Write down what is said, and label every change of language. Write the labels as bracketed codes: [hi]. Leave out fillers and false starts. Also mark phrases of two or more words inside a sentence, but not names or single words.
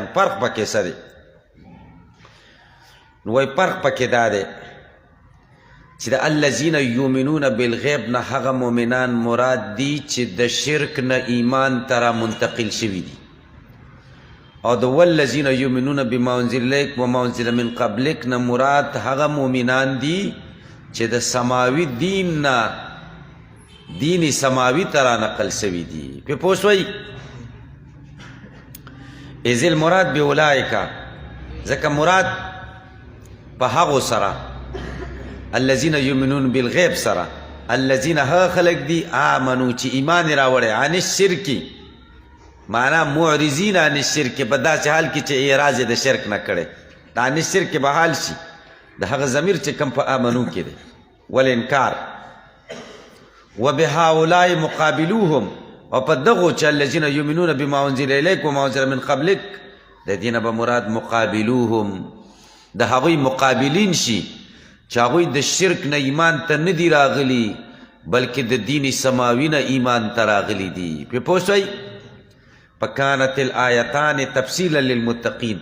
[ps] فرق پکې څه دی؟ نو وایي فرق پکې دا دی چې د [ar] الذین یؤمنون بالغیب [ps] نه هغه مؤمنان مراد دي چې د شرک نه ایمان ته را منتقل شوي دي، او د [ar] والذین یؤمنون بما انزل الیک وما انزل من قبلک [ps] نه مراد هغه مؤمنان دي چې د سماوي دین نه دین سماوي ته را نقل شوي دي. پې پوه شوئ؟ [ar] اذ المراد باولئک [ps] ځکه مراد په هغو سره [ar] الذین یؤمنون بالغیب [ps] سره الذین هغه خلق دي آمنو چې ایمان راوړی [ar] عن الشرک معنا معرضین عن الشرک [ps] په داسې حال کې چې اعراض د شرک نه کړی د [ar] عن الشرک [ps] به حال شي د هغه ضمیر چې کوم په آمنو کې دی والانکار [ar] وبهؤلاء مقابلوهم [ps] او په دغو چې [ar] الذین یؤمنون بما انزل الیک وما انزل من قبلک [ps] د دې نه به مراد مقابلوهم د هغوی مقابلین شي چې هغوی د شرک نه ایمان ته نه دي راغلي بلکې د دین سماوي نه ایمان ته راغلي دي پرې پوه شوئ [ar] فکانت الآیتان تفصیلا للمتقین